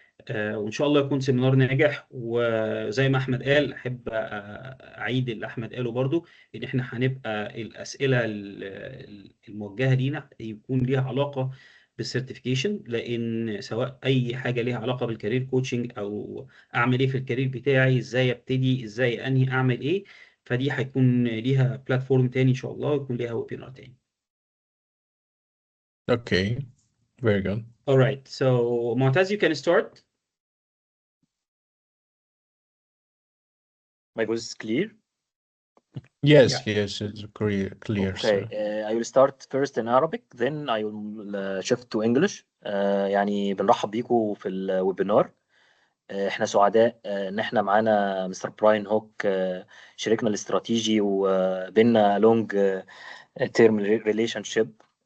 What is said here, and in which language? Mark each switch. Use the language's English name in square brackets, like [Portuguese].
[Arabic] وان شاء الله يكون سيمينار ناجح. وزي ما احمد قال، احب اعيد اللي احمد قاله برضو، ان احنا هنبقى الاسئله الموجهه لينا يكون ليها علاقه بالسيرتيفيكيشن، لان سواء اي حاجه ليها علاقه بالكارير كوتشنج، او اعمل ايه في الكارير بتاعي، ازاي ابتدي، ازاي انهي، اعمل ايه، فدي هيكون ليها بلاتفورم تاني ان شاء الله، ويكون ليها ويبينار تاني. [English] Okay, very good. All right, so Mu'taz, you can start. My voice is clear. Yes, Yeah. yes, it's clear, Okay, sir. I will start first in Arabic, then I will shift to English. [Arabic] يعني بنرحب بيكم في الويبينار. احنا سعداء ان احنا معانا مستر براين هوك، شريكنا الاستراتيجي وبيننا [English] Long term relationship.